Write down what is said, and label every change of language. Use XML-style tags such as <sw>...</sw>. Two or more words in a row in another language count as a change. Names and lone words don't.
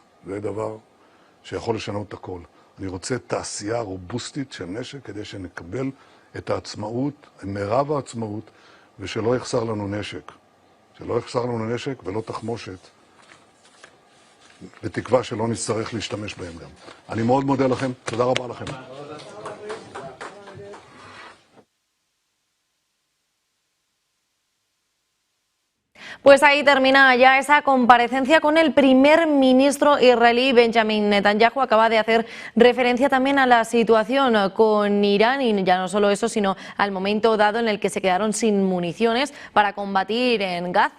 <he>זה דבר שיכול לשנות את הכל. אני רוצה תעשייה רובוסטית של נשק כדי שנקבל את העצמאות, מרב העצמאות, ושלא יחסר לנו נשק. שלא יחסר לנו נשק ולא תחמושת, בתקווה שלא נצטרך להשתמש בהם גם. אני מאוד מודה לכם, תודה רבה לכם.</he> <es>Pues ahí termina ya esa comparecencia con el primer ministro israelí Benjamin Netanyahu. Acaba de hacer referencia también a la situación con Irán y ya no solo eso, sino al momento dado en el que se quedaron sin municiones para combatir en Gaza.</es>